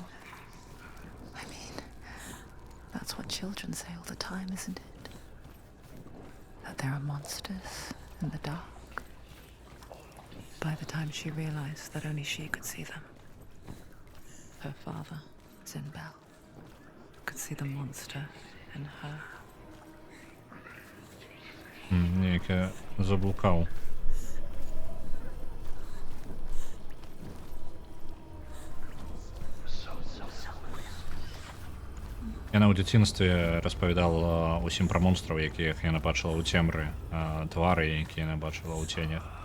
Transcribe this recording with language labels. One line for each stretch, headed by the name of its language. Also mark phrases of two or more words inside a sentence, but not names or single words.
English: I mean, that's what children say all the time, isn't it? That there are monsters in the dark. By the time she realized that only she could see them, her father, Zinbel, could see the monster in her.
Belarusian: Як я заблукаў. Яна ў дзяцінстве распавядала ўсім пра монстраў, якіх яна бачыла ў цемры, твары, якія яна бачыла ў ценях.